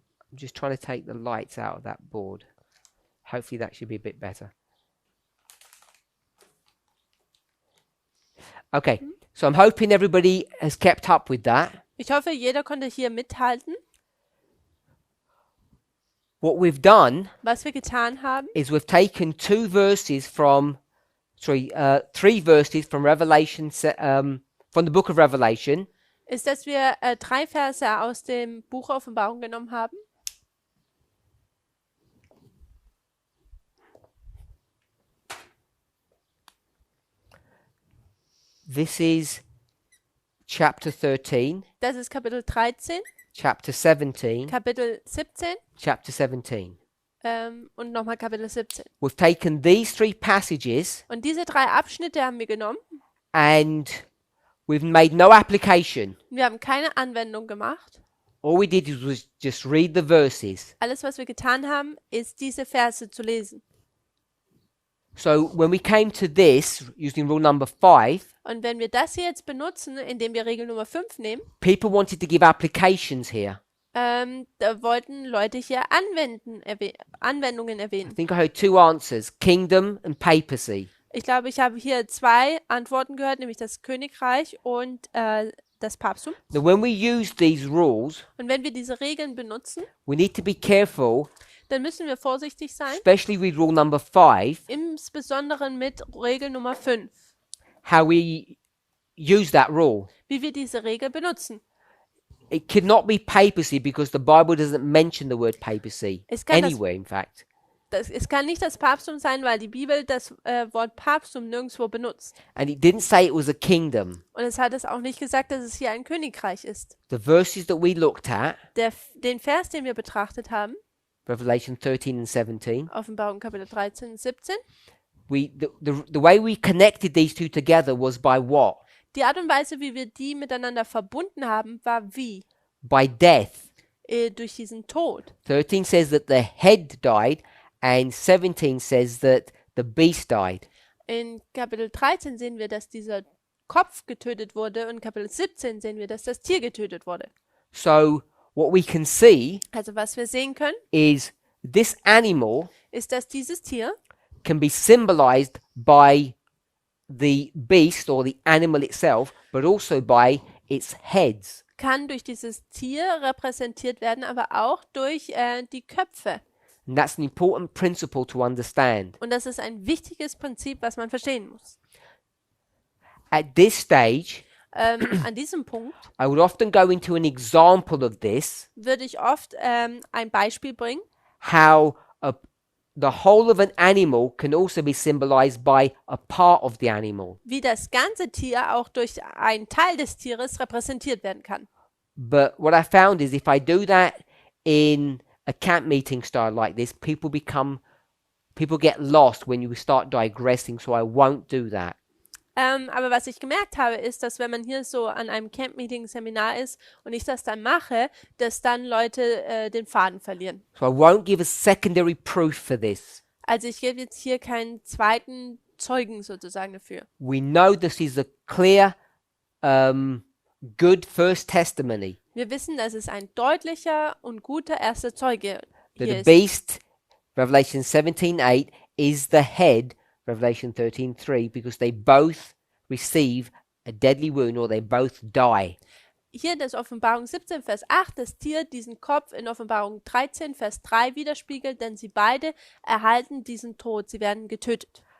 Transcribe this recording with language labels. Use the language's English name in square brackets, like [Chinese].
[English] I'm just trying to take the lights out of that board. Hopefully that should be a bit better. Okay, so I'm hoping everybody has kept up with that. [German] Ich hoffe, jeder konnte hier mithalten. [English] What we've done [German] Was wir getan haben, [English] is we've taken three verses from Revelation, from the book of Revelation, [German] ist, dass wir 3 Verse aus dem Buch Offenbarung genommen haben. [English] This is chapter 13, [German] Das ist Kapitel 13, [English] chapter 17, [German] Kapitel 17 [English] chapter 17. [German] und nochmal Kapitel 17. [English] We've taken these three passages [German] Und diese 3 Abschnitte haben wir genommen. [English] and we've made no application. [German] Wir haben keine Anwendung gemacht. [English] All we did was just read the verses. [German] Alles, was wir getan haben, ist diese Verse zu lesen. [English] So when we came to this, using rule number 5, [German] Und wenn wir das hier jetzt benutzen, indem wir Regel Nummer 5 nehmen, [English] people wanted to give applications here. [German] da wollten Leute hier Anwendungen [English] I [German] erwähnen. [English] think I heard two answers, kingdom and papacy. [German] Ich glaube, ich habe hier 2 Antworten gehört, nämlich das Königreich und das Papsttum. [English] Now when we use these rules, [German] Und wenn wir diese Regeln benutzen, [English] we need to be careful, [German] dann müssen wir vorsichtig sein, [English] especially with rule number 5, [German] insbesondere mit Regel Nummer 5, [English] how we use that rule. [German] wie wir diese Regel benutzen. [English] It could not be papacy because the Bible doesn't mention the word papacy [German] Es kann das- [English] anywhere, in fact. [German] Es kann nicht das Papsttum sein, weil die Bibel das Wort Papsttum nirgendwo benutzt. [English] And it didn't say it was a kingdom. [German] Und es hat es auch nicht gesagt, dass es hier ein Königreich ist. [English] The verses that we looked at, [German] Den Vers, den wir betrachtet haben, [English] Revelation 13 and 17, [German] Offenbarung Kapitel 13 und 17, [English] the way we connected these two together was by what? [German] die Art und Weise, wie wir die miteinander verbunden haben, war wie? [English] By death. [German] Durch diesen Tod. [English] 13 says that the head died, and 17 says that the beast died. [German] In Kapitel 13 sehen wir, dass dieser Kopf getötet wurde und in Kapitel 17 sehen wir, dass das Tier getötet wurde. [English] So what we can see [German] Also was wir sehen können, [English] is this animal [German] ist, dass dieses Tier [English] can be symbolized by the beast or the animal itself, but also by its heads. [German] kann durch dieses Tier repräsentiert werden, aber auch durch die Köpfe. [English] And that's an important principle to understand. [German] Und das ist ein wichtiges Prinzip, was man verstehen muss. [English] At this stage, [German] An diesem Punkt [English] I would often go into an example of this, [German] würde ich oft ein Beispiel bringen, [English] how the whole of an animal can also be symbolized by a part of the animal. [German] wie das ganze Tier auch durch einen Teil des Tieres repräsentiert werden kann. [English] But what I found is if I do that in a camp meeting style like this, people get lost when you start digressing, so I won't do that. [German] Aber was ich gemerkt habe, ist, dass wenn man hier so an einem Camp-Meeting-Seminar ist und ich das dann mache, dass dann Leute den Faden verlieren. [English] So I won't give a secondary proof for this. [German] Also ich gebe jetzt hier keinen zweiten Zeugen sozusagen dafür. [English] We know this is a clear, good first testimony. [German] Wir wissen, dass es ein deutlicher und guter erster Zeuge [English] That the [German] ist. [English] beast, Revelation 17:8, is the head, Revelation 13:3, because they both receive a deadly wound or they both die. [German] Hier das Offenbarung 17, Vers 8, das Tier diesen Kopf in Offenbarung 13, Vers 3 widerspiegelt, denn sie beide erhalten diesen Tod, sie werden getötet.